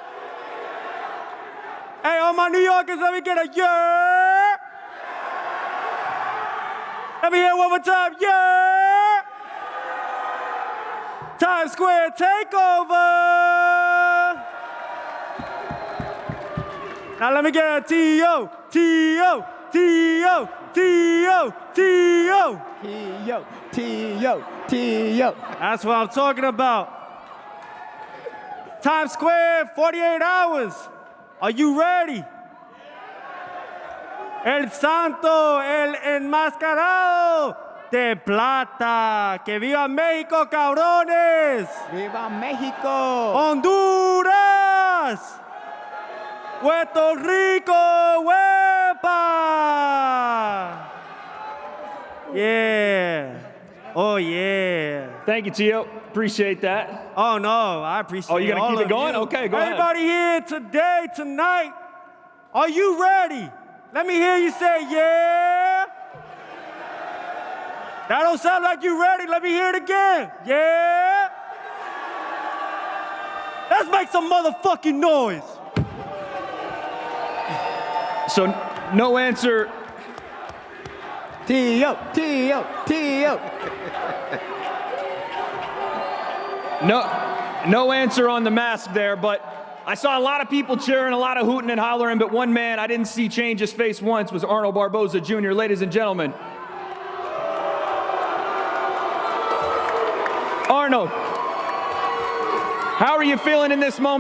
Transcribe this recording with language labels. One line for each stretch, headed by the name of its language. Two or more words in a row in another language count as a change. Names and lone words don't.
English: Hey, all my New Yorkers, let me get a yeah. Let me hear it one more time, yeah. Times Square takeover. Now let me get a T-O, T-O, T-O, T-O, T-O. T-O, T-O, T-O. That's what I'm talking about. Times Square, 48 hours. Are you ready?
Spanish: El Santo, el enmascarado de plata. Que viva México, cabrones. ¡Viva México! Honduras. Puerto Rico, huepa.
English: Yeah. Oh, yeah. Thank you, Tio. Appreciate that. Oh, no, I appreciate it. Oh, you going to keep it going? You. Okay, go ahead. Everybody here today, tonight, are you ready? Let me hear you say, yeah. That don't sound like you ready. Let me hear it again. Yeah. Let's make some motherfucking noise. So, no answer. T.O., T.O., T.O. No answer on the mask there, but I saw a lot of people cheering, a lot of hooting and hollering, but one man I didn't see change his face once was Arnold Barboza Jr. Ladies and gentlemen. Arnold, how are you feeling in this moment?